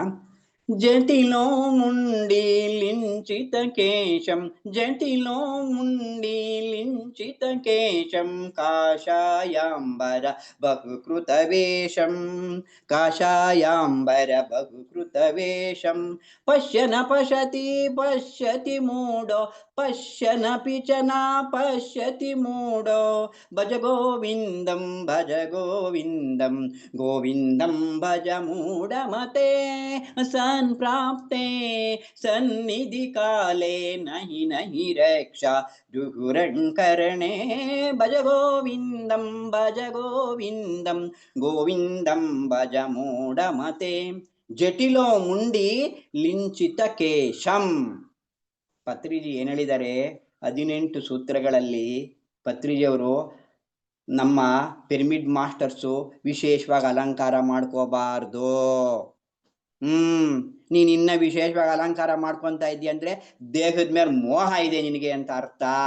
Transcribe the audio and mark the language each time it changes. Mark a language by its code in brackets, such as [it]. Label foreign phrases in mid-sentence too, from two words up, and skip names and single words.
[sa] ಜಟಿಲೋ ಮುಂಡೀಲಿಂಚಿತ ಕೇಶಂ, ಜಟಿಲೋ ಮುಂಡೀಲಿಂಚಿತ ಕೇಶಂ, ಕಾಷಾಯಾಂಬರ ಬಹುಕೃತ ವೇಷಂ, ಕಾಷಾಯಾಂಬರ ಬಹುಕೃತ ವೇಷಂ, ಪಶ್ಯನ ಪಶ್ಯತಿ ಪಶ್ಯತಿ ಮೂಢೋ, ಪಶ್ಯನಪಿ ಚ ನ ಪಶ್ಯತಿ ಮೂಢೋ, ಭಜ ಗೋವಿಂದಂ ಭಜ ಗೋವಿಂದಂ, ಗೋವಿಂದಂ ಭಜ ಮೂಢಮತೆ, ಸಂಪ್ರಾಪ್ತೆ ಸನ್ನಿಧಿ ಕಾಲೇ ನಹಿ ನಹಿ ರಕ್ಷಾ ದುಗುರಂಕರಣೆ, ಭಜ ಗೋವಿಂದಂ ಭಜ ಗೋವಿಂದಂ, ಗೋವಿಂದಂ ಭಜ ಮೂಢಮತೆ. ಜಟಿಲೋ ಮುಂಡಿ ಲಿಂಚಿತ ಕೇಶಂ. [kn] ಪತ್ರಿಜಿ ಏನ್ ಹೇಳಿದ್ದಾರೆ, 18 ಸೂತ್ರಗಳಲ್ಲಿ ಪತ್ರಿಜಿಯವರು ನಮ್ಮ [en] pyramid masters [kn] ವಿಶೇಷವಾಗಿ ಅಲಂಕಾರ ಮಾಡ್ಕೋಬಾರ್ದು. ನೀನ್ ಇನ್ನ ವಿಶೇಷವಾಗಿ ಅಲಂಕಾರ ಮಾಡ್ಕೊಂತ ಇದ್ದೀಯ ಅಂದ್ರೆ ದೇಹದ ಮೇಲೆ ಮೋಹ ಇದೆ ನಿನಗೆ ಅಂತ ಅರ್ಥ.